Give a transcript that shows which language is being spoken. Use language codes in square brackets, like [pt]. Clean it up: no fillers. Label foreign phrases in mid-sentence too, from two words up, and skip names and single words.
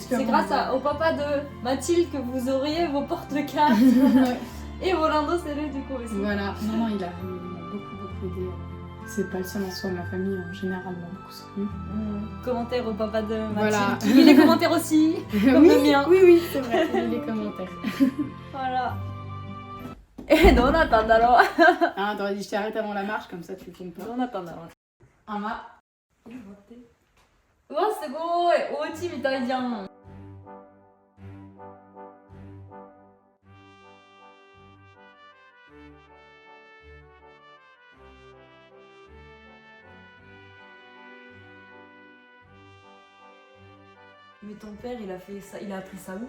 [fr] C'est grâce au papa de Mathilde que vous auriez vos porte-cartes et vos landoselle du coup aussi. Voilà, non, il m'a beaucoup aidé. C'est pas le seul en soi, ma famille en général m'a beaucoup soutenu. Commentaire au papa de Mathilde. Voilà. Qui lit les commentaires aussi, comme oui, le mien. Oui, c'est vrai, il lit les commentaires. Voilà. Et [ja] どうなったんだろう [fr] Ah, t'aurais dit je t'arrête avant la marche, comme ça tu filmes pas. [ja] どうなったんだろう [fr] Un mât. [ja] うわすごいお家みたいじゃん [fr] Mais ton père il a fait ça, il a appris ça où?